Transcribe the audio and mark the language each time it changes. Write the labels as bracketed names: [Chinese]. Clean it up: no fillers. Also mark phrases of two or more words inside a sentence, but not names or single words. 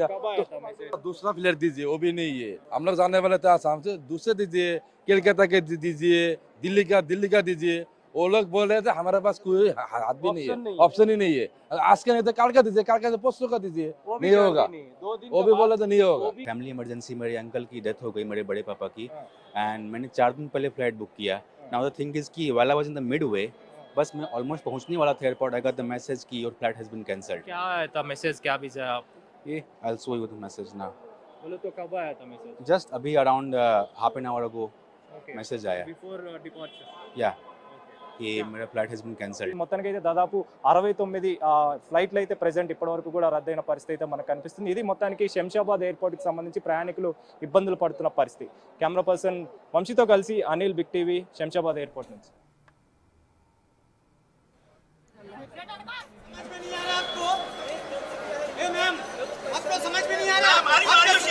[Hindi] तो दूसरा फ्लाइट दीजिए, वो भी नहीं है। हम लोग जाने वाले थे आसाम से, दूसरे दीजिए, कोलकाता के दीजिए, दिल्ली का दीजिए। वो लोग बोल रहे थे हमारे पास कोई हाथ भी नहीं है, ऑप्शन ही नहीं है। आज का नहीं तो कल का दीजिए, कल का परसों का दीजिए, नहीं होगा। वो भी बोले तो नहीं होगा। [English] family emergency, [Hindi] मेरे अंकल की डेथ हो गई, मेरे बड़े पापा की, एंड मैंने 4 दिन पहले फ्लाइट बुक किया। [English] now the thing is ki while I was in the mid way, [Hindi] बस मैं ऑलमोस्ट पहुंचने वाला था एयरपोर्ट, [English] I got the message ki your flight has been cancelled. [Hindi] क्या आया था मैसेज, क्या भेजा आप? [English] ye I will show you the message now. [Hindi] बोले तो कब आया था मैसेज? [English] just abhi around half an hour ago message आया, before departure. [Hindi] या कि मेरा [English] flight has been cancelled. [Telugu] మొత్తానికి అయితే దాదాపు 69 ఫ్లైట్లు అయితే ప్రెజెంట్ ఇప్పటి వరకు కూడా రద్దయిన పరిస్థితి అయితే మనకు కనిపిస్తుంది. ఇది మొత్తానికి శంషాబాద్ ఎయిర్పోర్ట్కి సంబంధించి ప్రయాణికులు ఇబ్బందులు పడుతున్న పరిస్థితి. [English] camera person [Telugu] వంశీతో కలిసి అనిల్, బిగ్ టీవీ, శంషాబాద్ ఎయిర్పోర్ట్ నుంచి. [Hindi] समझ में नहीं आ रहा आपको? मैम, आपको समझ में नहीं आ रहा?